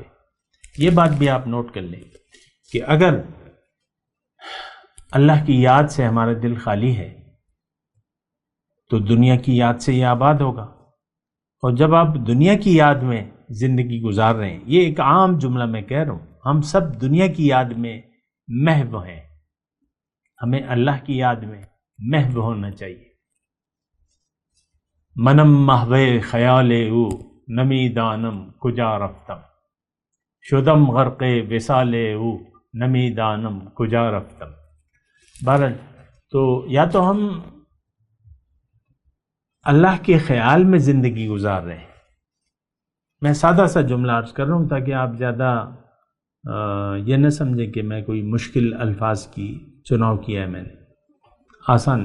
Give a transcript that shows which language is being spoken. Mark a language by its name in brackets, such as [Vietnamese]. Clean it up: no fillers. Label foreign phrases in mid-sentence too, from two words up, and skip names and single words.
[Urdu] یہ بات بھی آپ نوٹ کر لیں کہ اگر اللہ کی یاد سے ہمارا دل خالی ہے تو دنیا کی یاد سے یہ آباد ہوگا. اور جب آپ دنیا کی یاد میں زندگی گزار رہے ہیں، یہ ایک عام جملہ میں کہہ رہا ہوں، ہم سب دنیا کی یاد میں محو ہیں، ہمیں اللہ کی یاد میں محو ہونا چاہیے. [Persian] منم محو خیال او نمی دانم کجا رفتم، شدم غرق وصال او نمی دانم کجا رفتم. [Urdu] بہرحال تو یا تو ہم اللہ کے خیال میں زندگی گزار رہے ہیں. میں سادہ سا جملہ عرض کر رہا ہوں تاکہ آپ زیادہ یہ نہ سمجھیں کہ میں کوئی مشکل الفاظ کی چناؤ کیا ہے میں نے، آسان.